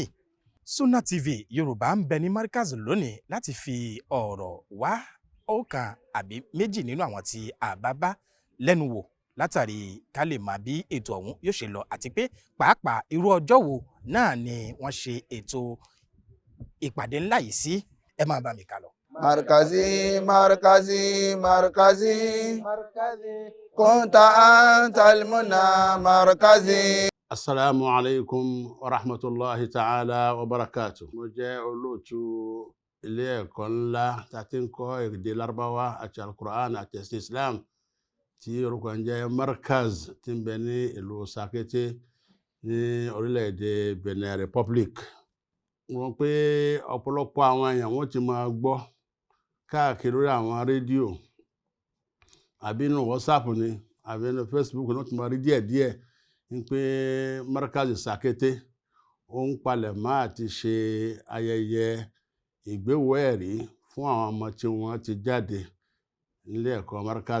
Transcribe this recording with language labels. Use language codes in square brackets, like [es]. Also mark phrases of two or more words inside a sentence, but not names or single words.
[yo] Sunna TV Yoruba ń bẹ ní Markaz lónìí láti fi ọ̀rọ̀ wá ọ̀kan àbí méjì nínú àwọn tí a bá bá lẹ́nu wò látàrí ká lè máa bí ètò ọ̀hún yóò ṣe lọ àti pé pàápàá irú ọjọ́ wo náà ni wọ́n ṣe ètò ìpàdé ńlá yìí sí. Ẹ máa bá mi kà lọ. [ar] مركزي مركزي مركزي كنت أنت المنى مركزي. السلام عليكم ورحمة الله تعالى وبركاته. [yo] Mo jẹ́ olóòtú ilé ẹ̀kọ́ ńlá tí a ti ń kọ́ èdè Lárúbáwá àti Al-Qur'an àti ẹ̀sìn Islam tí orúkọ ń jẹ́ Markaz tí ń bẹ ní ìlú Sakete ní orílẹ̀-èdè Benin Republic. Wọ́n pé ọ̀pọ̀lọpọ̀ àwọn èèyàn wọ́n ti máa gbọ́ káàkiri lórí àwọn rédíò àbí inú WhatsApp ni àbí inú Facebook ní wọ́n ti máa rí díẹ̀díẹ̀ ní pé Markaz Sakete ó ń palẹ̀ mọ́ àti ṣe ayẹyẹ ìgbéwò ẹ̀rí fún àwọn ọmọ tí wọ́n ti jáde nílé ẹ̀kọ́ Markaz.